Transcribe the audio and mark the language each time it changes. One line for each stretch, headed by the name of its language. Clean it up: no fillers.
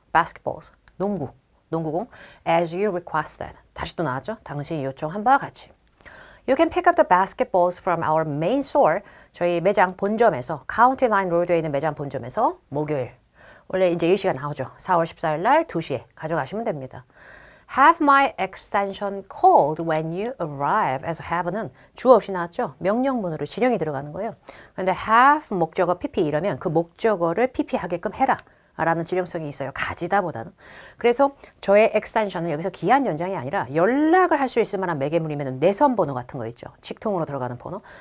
English: Basketballs 농구공 as you requested
Korean: 다시 또 나왔죠. 당신이 요청한 바와 같이
English: You can pick up the basketballs from our main store
Korean: 저희 매장 본점에서 County Line Road에 있는 매장 본점에서 목요일 원래 이제 일시가 나오죠. 4월 14일 날 2시에 가져가시면 됩니다.
English: Have my extension called when you arrive.
Korean: 에서 have는 주어 없이 나왔죠. 명령문으로 지령이 들어가는 거예요. 그런데 have 목적어 PP 이러면 그 목적어를 PP 하게끔 해라. 라는 지령성이 있어요. 가지다 보다는. 그래서 저의 extension은 여기서 기한 연장이 아니라 연락을 할 수 있을 만한 매개물이면 내선 번호 같은 거 있죠. 직통으로 들어가는 번호.